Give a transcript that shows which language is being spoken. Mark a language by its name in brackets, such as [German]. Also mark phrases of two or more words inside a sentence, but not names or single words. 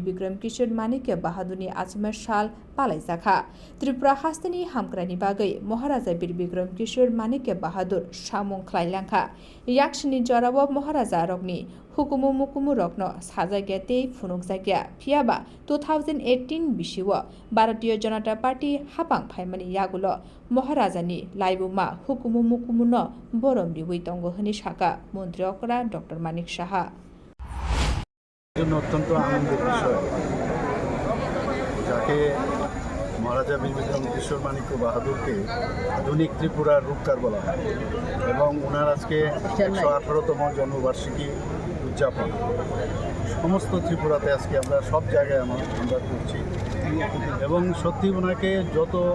[Kok Borok] बिक्रम किशोर माणिक्य बाहादुरनि आजिमा साल पालायजाखा त्रिपुरा हास्तेनि हामग्रानि बागै महाराजा बीर बिक्रम किशोर माणिक्य बाहादुर सामुं ख्लायलांखा याक्सनि जराव महाराजा रगनि हुकुमु मुकुमु रत्न साजायग्याते फुनुक जायग्या फियाबा 2018 बिसिव भारतीय जनता पार्टी हापां फाइमानि यागुल महाराजानि लाइबुमा हुकुमु मुकुमु न बरम दिवै तंग हनि साका मन्त्री अकरा डॉक्टर मानिक साहा [Bangla] অত্যন্ত আনন্দের বিষয় যাকে মহারাজা বীর বিক্রম কিশোর মাণিক্য বাহাদুরকে আধুনিক ত্রিপুরার রূপকার বলা হয় এবং ওনার আজকে 118তম জন্মবার্ষিকী উদযাপন সমস্ত ত্রিপুরাতে আজকে আমরা সব জায়গায় আমরা করছি এবং সত্যি ওনাকে যত